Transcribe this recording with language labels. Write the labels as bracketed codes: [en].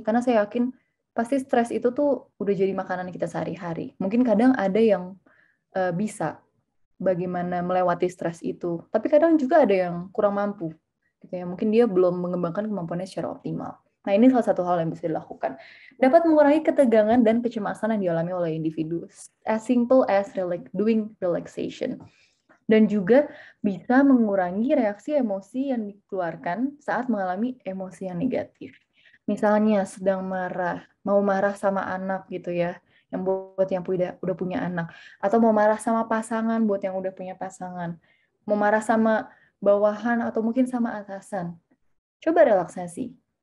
[id] Karena saya yakin pasti stres itu tuh udah jadi makanan kita sehari-hari. Mungkin kadang ada yang bisa bagaimana melewati stres itu, tapi kadang juga ada yang kurang mampu. Gitu ya. Mungkin dia belum mengembangkan kemampuannya secara optimal. Nah, ini salah satu hal yang bisa dilakukan. Dapat mengurangi ketegangan dan kecemasan yang dialami oleh individu. [en] As simple as doing relaxation. [id] Dan juga bisa mengurangi reaksi emosi yang dikeluarkan saat mengalami emosi yang negatif. Misalnya sedang marah, mau marah sama anak gitu ya, yang buat yang udah punya anak. Atau mau marah sama pasangan buat yang udah punya pasangan. Mau marah sama bawahan atau mungkin sama atasan. Coba relaksasi.